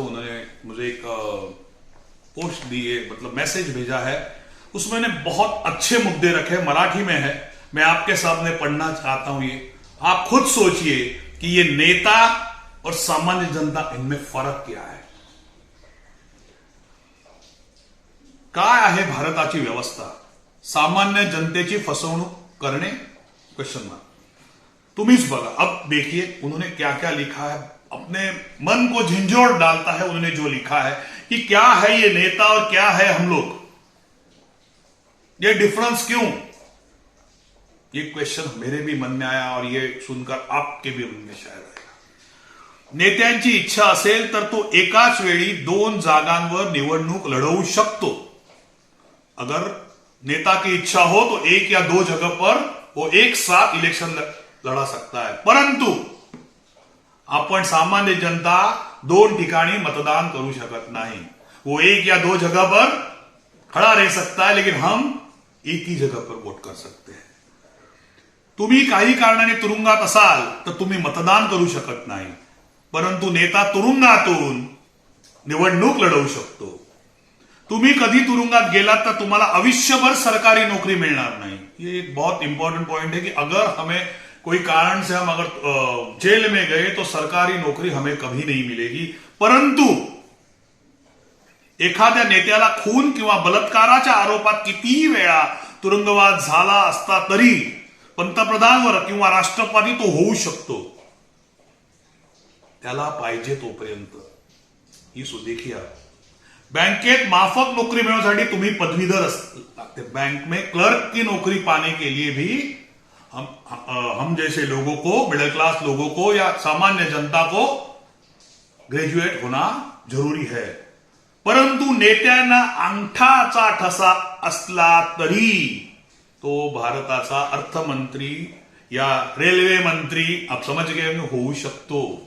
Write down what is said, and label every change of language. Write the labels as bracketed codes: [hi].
[hi] उन्होंने मुझे एक पोस्ट दी है, मतलब मैसेज भेजा है. उसमें ने बहुत अच्छे मुद्दे रखे, मराठी में है, मैं आपके सामने पढ़ना चाहता हूं। ये आप खुद सोचिए कि ये नेता और सामान्य जनता, इनमें फरक क्या है? [mr] काय आहे भारताची व्यवस्था? सामान्य जनतेची फसवणूक करणे? Question mark. तुम्हीच बघा। [hi] अब देखिए उन्होंने क्या क्या लिखा है, अपने मन को झिंझोड़ डालता है उन्होंने जो लिखा है कि क्या है ये नेता और क्या है हम लोग, ये डिफरेंस क्यों? ये क्वेश्चन मेरे भी मन में आया और ये सुनकर आपके भी मन में शायद आएगा। [mr] नेत्यांची इच्छा असेल तर तो एकाच वेळी 2 जागांवर निवडणूक लढवू शकतो। [hi] अगर नेता की इच्छा हो तो 1 या 2 जगह पर वो एक साथ इलेक्शन लड़ा सकता है, [mr] परंतु आपण सामान्य जनता 2 ठिकाणी मतदान करू शकत नाही। [hi] वो 1 या 2 जगह पर खड़ा रह सकता है, लेकिन हम एक ही जगह पर वोट कर सकते हैं। [mr] तुम्ही काही कारणाने तुरुंगात असाल तर तुम्ही मतदान करू शकत नाही, परंतु नेता तुरुंगातून निवडणूक लढवू शकतो। तुम्ही कधी तुरुंगात गेलात तर तुम्हाला आयुष्यभर सरकारी नौकरी मिळणार नाही। [hi] ये एक बहुत इंपॉर्टेंट पॉइंट है कि अगर हमें कोई कारण से हम अगर जेल में गए तो सरकारी नौकरी हमें कभी नहीं मिलेगी, [mr] परंतु एखाद्या नेत्याला खून किंवा बलात्काराच्या आरोपात कितीही वेळा तुरुंगवास झाला असता तरी पंतप्रधानवर किंवा राष्ट्रपती तो होऊ शकतो, त्याला पाहिजे तोपर्यंत। ही देखिए बैंकेत माफक नौकरी मिळवण्यासाठी तुम्ही पदवीधर लागते। [hi] बैंक में क्लर्क की नौकरी पाने के लिए भी हम जैसे लोगों को, मिडिल क्लास लोगों को या सामान्य जनता को ग्रेजुएट होना जरूरी है। [mr] परंतु नेत्यांना अंगठाचा ठसा असला तरी तो भारताचा अर्थमंत्री या रेल्वे मंत्री, [hi] आप समझ गए, [mr] होऊ शकतो।